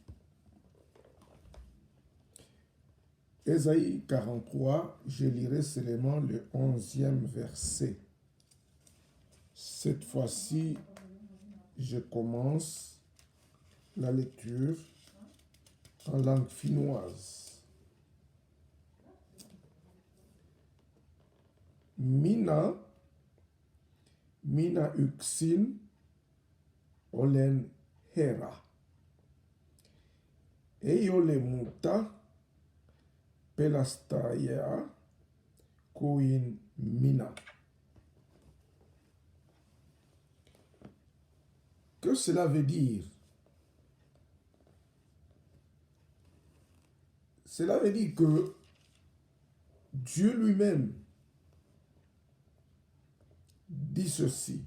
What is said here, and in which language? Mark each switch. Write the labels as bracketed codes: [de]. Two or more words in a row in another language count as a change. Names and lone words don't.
[fr] Ésaïe 43, je lirai seulement le 11e verset. Cette fois-ci, je commence la lecture en langue finnoise. [fi] Minä yksin olen Herra. Ei ole muuta pelastajaa kuin minä. [fr] Que cela veut dire? Cela veut dire que Dieu lui-même dit ceci.